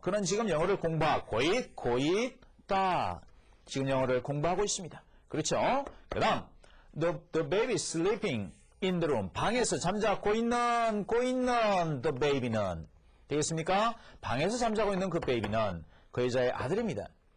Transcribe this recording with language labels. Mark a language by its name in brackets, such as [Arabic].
[Korean] 그는 지금 영어를 공부하고 있다. 지금 영어를 공부하고 있습니다. 그렇죠? 그 다음 [English] The baby is sleeping in the room. [Korean] 방에서 잠자고 있는 the baby는 되겠습니까? 방에서 잠자고 있는 그 베이비는 그 여자의 아들입니다.